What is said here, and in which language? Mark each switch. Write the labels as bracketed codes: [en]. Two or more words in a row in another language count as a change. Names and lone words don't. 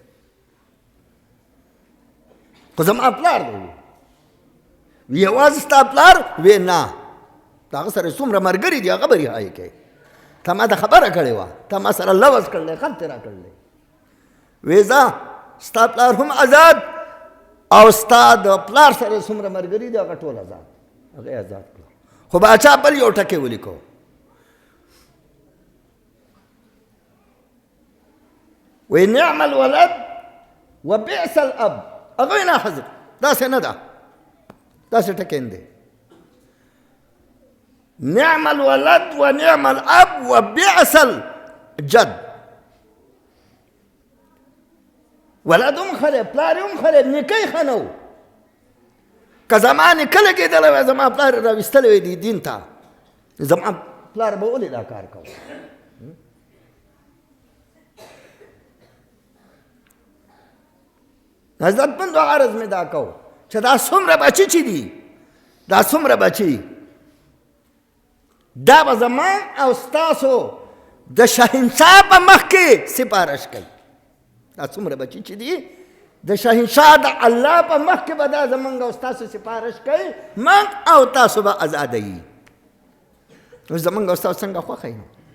[ps] خو زما پلار دی وی یوازې ستا پلار وی نه د هغه سره څومره ملګري دي هغه به رهایي کوي تا ما ته خبره کړې وه تا ما سره لوز کړلی خط یې راکړلی وی ځه ستا پلار هم آزاد او ستا د پلار سره څومره ملګري دي هغه ټول آزاد هغه یې آزاد کړو خو باچا بل یو ټکی ولیکو وی [ar] نعم الولد و بئس الاب [ps] هغه نه حضرت داسې نه ده داسې ټکی نه دی [ar] نعم الولد و نعم الاب و بئس الجد [ps] ولد هم ښه دی پلار هم ښه دی نیکه یې ښه نه و که زما نیکه لګېدلی وی زما پلار یې راویستلی وی دی دین ته زما پلار به ولې دا کار کوو عزتمندو عرض مې دا کو چې دا څومره بچي چې دي دا څومره بچي دا به زما او ستاسو د شهنشاه په مخ کې سپارش کوي دا څومره بچي چې دي د شهنشاه د الله په مخ کې به دا زمونږ او ستاسو سپارش کوي موږ او تاسو به ازادوي نو زمونږ او ستاسو څنګه خوښه یې